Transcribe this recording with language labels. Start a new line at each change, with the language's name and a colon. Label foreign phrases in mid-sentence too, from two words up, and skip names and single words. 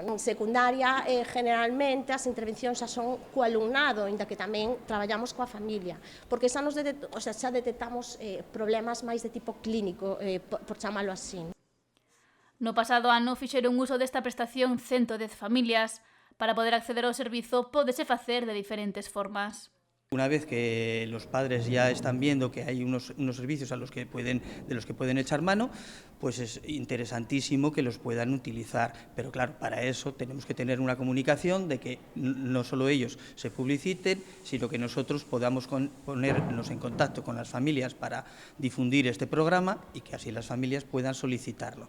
Spanish: En secundaria, generalmente,
Galician: as intervencións xa son co alumnado, inda que tamén traballamos coa familia, porque xa detectamos problemas máis de tipo clínico, por chamalo así. No pasado ano fixeron uso desta prestación 110 familias. Para poder acceder ao servizo, pódese facer de diferentes formas.
Spanish: Una vez que los padres ya están viendo que hay unos servicios de los que pueden echar mano, pues es interesantísimo que los puedan utilizar. Pero claro, para eso tenemos que tener una comunicación de que no solo ellos se publiciten, sino que nosotros podamos ponernos en contacto con las familias para difundir este programa y que así las familias puedan solicitarlo.